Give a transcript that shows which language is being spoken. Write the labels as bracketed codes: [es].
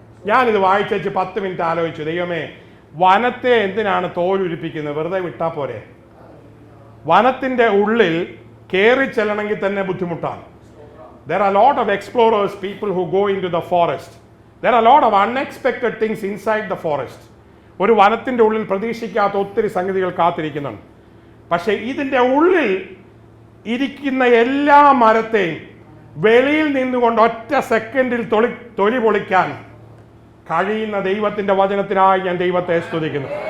[ml] ഞാനിത് വായിച്ചു 10 മിനിറ്റ് ആലോചിച്ചു. ദൈവമേ, വനത്തെ എന്തിനാണ് തോലുരിപ്പിക്കുന്നത്? വെറുതെ വിട്ടാ പോരെ? വനത്തിന്റെ ഉള്ളിൽ കയറി ചെല്ലണമെങ്കിൽ തന്നെ ബുദ്ധിമുട്ടാണ്. [en] There are a lot of explorers, people who go into the forest. There are a lot of unexpected things inside the forest. [ml] ഒരു വനത്തിന്റെ ഉള്ളിൽ പ്രതീക്ഷിക്കാത്ത ഒത്തിരി സംഗതികൾ കാത്തിരിക്കുന്നുണ്ട്. പക്ഷേ ഇതിൻ്റെ ഉള്ളിൽ ഇരിക്കുന്ന എല്ലാ മരത്തെയും വെളിയിൽ നിന്നുകൊണ്ട് ഒറ്റ സെക്കൻഡിൽ തൊലി പൊളിക്കാൻ കഴിയുന്ന ദൈവത്തിന്റെ വചനത്തിനായി ഞാൻ ദൈവത്തെ സ്തുതിക്കുന്നു.